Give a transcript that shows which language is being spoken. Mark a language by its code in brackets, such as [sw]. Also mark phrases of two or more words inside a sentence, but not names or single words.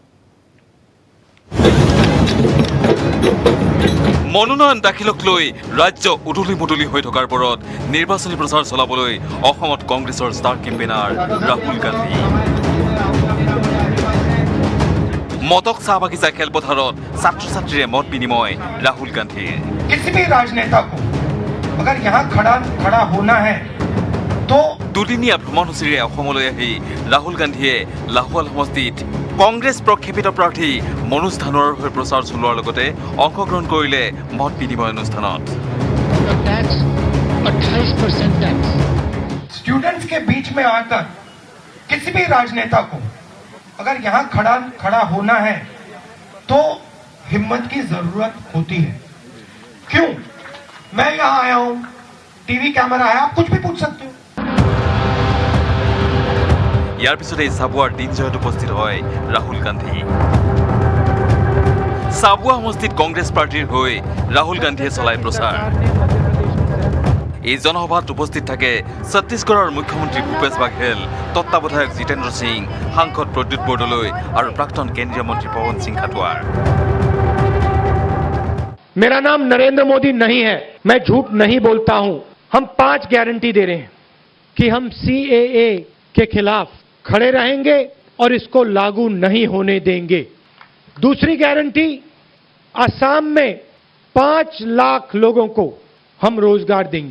[as] মনোনয়ন দাখিলক লৈ ৰাজ্য উদুলি মুদুলি হৈ থকাৰ পৰত নিৰ্বাচনী প্ৰচাৰ চলাবলৈ অসমত কংগ্ৰেছৰ [en] star campaigner [as] ৰাহুল গান্ধী মদক চাহ বাগিচা খেলপথাৰত ছাত্ৰ ছাত্ৰীৰে মত বিনিময় ৰাহুল গান্ধীৰ [hi] किसी भी राजनेता को अगर यहाँ खड़ा होना है तो [as] দুদিনীয়া ভ্ৰমণসূচীৰে অসমলৈ আহি ৰাহুল গান্ধীয়ে লাহোৱাল সমষ্টিত কংগ্ৰেছ প্ৰক্ষেপিত প্ৰাৰ্থী মনোজ ধানোৱাৰ হৈ প্ৰচাৰ চলোৱাৰ লগতে অংশগ্ৰহণ কৰিলে মত বিনিময় অনুষ্ঠানত [hi] स्टूडेंट्स के बीच में आकर किसी भी राजनेता को अगर यहाँ खड़ा होना है तो हिम्मत की जरूरत होती है। क्यों? मैं यहाँ आया हूँ, [en] TV camera [hi] है, आप कुछ भी पूछ सकते हो। [as] ইয়াৰ পিছতে চাবুৱাৰ দিনজয়ত উপস্থিত হয় ৰাহুল গান্ধী। চাবুৱা সমষ্টিত কংগ্ৰেছ পাৰ্টীৰ হৈ ৰাহুল গান্ধীয়ে চলায় প্ৰচাৰ। এই জনসভাত উপস্থিত থাকে ছত্তীশগড়ৰ মুখ্যমন্ত্ৰী ভূপেশ বাঘেল, তত্ত্বাৱধায়ক জিতেন্দ্ৰ সিং, সাংসদ প্ৰদ্যুৎ বৰদলৈ আৰু প্ৰাক্তন কেন্দ্ৰীয় মন্ত্ৰী পৱন সিং খাটোৱাৰ। [hi] मेरा नाम नरेंद्र मोदी नहीं है, मैं झूठ नहीं बोलता हूं। हम 5 गारंटी दे रहे हैं कि हम CAA के खिलाफ खड़े रहेंगे और इसको लागू नहीं होने देंगे। दूसरी गारंटी, असम में 5 लाख लोगों को हम रोजगार देंगे।